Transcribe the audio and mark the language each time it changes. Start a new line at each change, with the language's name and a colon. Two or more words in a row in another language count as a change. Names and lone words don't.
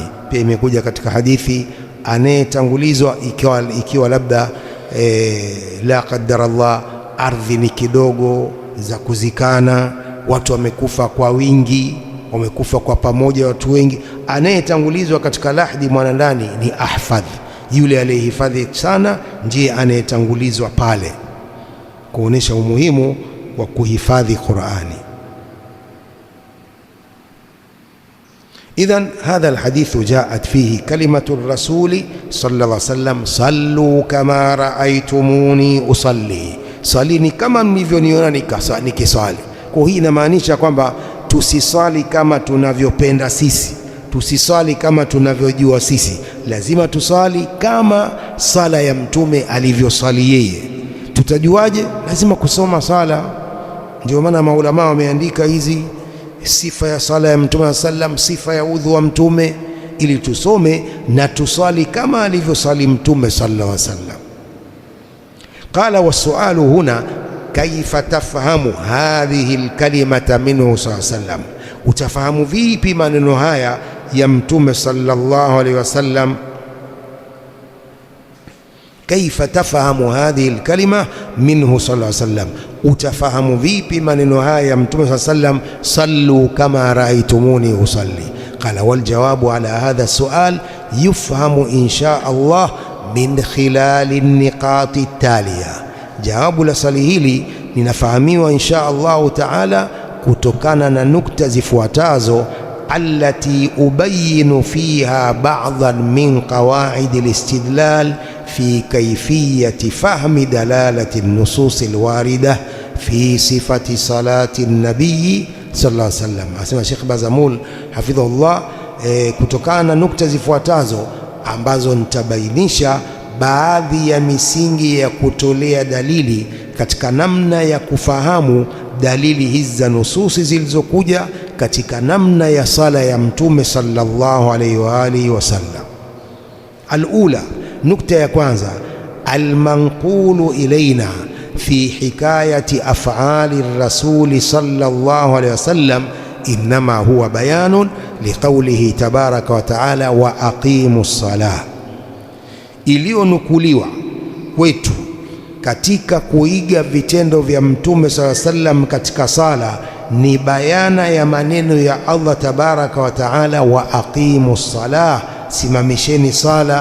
Swahili: Pia imekuja katika hadithi, anayetangulizwa ikiwa labda
Arabic: لا قدر الله,
Swahili: ardhi ni kidogo za kuzikana, watu wamekufa kwa wingi, wamekufa kwa pamoja watu wengi, anayetangulizwa katika lahdi mwanandani ni ahfadh, yule aliyehifadhi sana ndiye anayetangulizwa pale, kuonesha umuhimu wa kuhifadhi Qur'ani.
Arabic: إذن هذا الحديث جاءت فيه كلمة الرسول صلى الله عليه وسلم: صلوا كما رأيتموني أصلي،
Swahili: salini kama mlivyoniona nikiswali. Kwa hii inamaanisha kwamba tusiswali kama tunavyopenda sisi, tusiswali kama tunavyojua sisi, lazima tuswali kama sala ya Mtume alivyoswali yeye. Tutajuaje? Lazima kusoma sala. Ndio maana maulama wameandika hizi sifa ya sala ya Mtume sallam, sifa ya udhu wa Mtume, ili tusome na tuswali kama alivyoswali Mtume
Arabic: صلى الله عليه وسلم. قال والسؤال هنا كيف تفهم هذه الكلمة منه صلى الله عليه وسلم,
Swahili: utafahamu vipi maneno haya ya Mtume
Arabic: صلى الله عليه وسلم? كيف تفهم هذه الكلمة منه صلى الله عليه وسلم,
Swahili: utafahamu vipi maneno haya ya Mtume
Arabic: صلى الله عليه وسلم, صلوا كما رأيتموني أصلي. قال والجواب على هذا السؤال يفهم إن شاء الله من خلال النقاط التالية,
Swahili: jawabu la swali hili linafahamiwa
Arabic: إن شاء الله تعالى
Swahili: kutokana na nukta zifuatazo,
Arabic: التي أبين فيها بعضا من قواعد الاستدلال في كيفية فهم دلالة النصوص الواردة في صفة صلاة النبي صلى الله عليه وسلم.
Swahili: Asema Sheikh Bazamul hafidhahullah, kutokana na nukta zifuatazo ambazo nitabainisha baadhi ya misingi ya kutolea dalili katika namna ya kufahamu dalili hizi za nususi zilizokuja katika namna ya sala ya Mtume
Arabic: صلى الله عليه وعلى آله وسلم. Alula,
Swahili: nukta ya kwanza,
Arabic: المنقول إلينا في حكاية أفعال الرسول صلى الله عليه وسلم إنما هو بيان لقوله تبارك وتعالى وأقيموا الصلاة,
Swahili: iliyonukuliwa kwetu katika kuiga vitendo vya Mtume
Arabic: صلى الله عليه وسلم
Swahili: katika sala ni bayana ya maneno ya Allah
Arabic: تبارك وتعالى وأقيموا الصلاة,
Swahili: simamisheni sala.